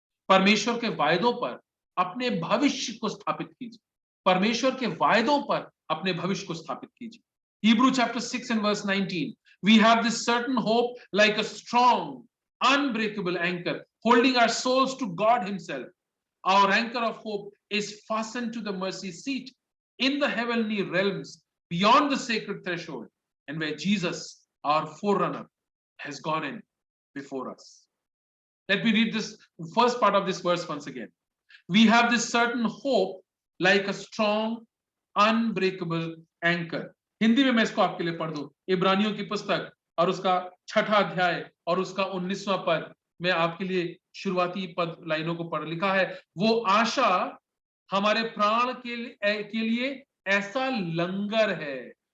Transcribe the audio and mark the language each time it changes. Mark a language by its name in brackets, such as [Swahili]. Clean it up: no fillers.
[Hindi] परमेश्वर के वायदों पर अपने भविष्य को स्थापित कीजिए। परमेश्वर के वायदों पर अपने भविष्य को स्थापित कीजिए। [English] Hebrew chapter 6 and verse 19. We have this certain hope like a strong, unbreakable anchor, holding our souls to God Himself. Our anchor of hope is fastened to the mercy seat in the heavenly realms beyond the sacred threshold, and where Jesus, our forerunner, has gone in before us. Let me read this first part of this verse once again. We have this certain hope like a strong, unbreakable anchor, [Hindi] Hindi में मैं इसको आपके लिए पढ़ दूं, इब्रानियों की पुस्तक और उसका 6वां अध्याय और उसका 19वां पद। मैं आपके लिए शुरुआती पद लाइनों को पढ़, लिखा है, वो आशा हमारे प्राण के लिए ऐसा लंगर है।